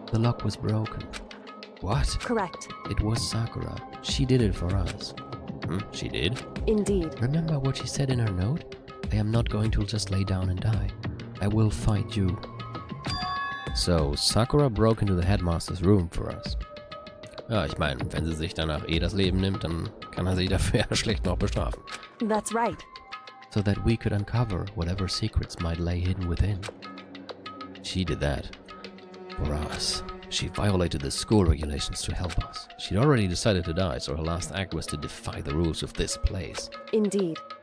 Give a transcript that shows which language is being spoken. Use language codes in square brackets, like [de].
[en] The lock was broken. What? Correct. It was Sakura. She did it for us. She did? Indeed. Remember what she said in her note? I am not going to just lay down and die. I will fight you. So, Sakura broke into the headmaster's room for us. [de] Ja, ich meine, wenn sie sich danach das Leben nimmt, dann kann sie dafür schlecht noch bestrafen. [en] That's right. so that we could uncover whatever secrets might lay hidden within. She did that for us. She violated the school regulations to help us. She'd already decided to die, so her last act was to defy the rules of this place. Indeed.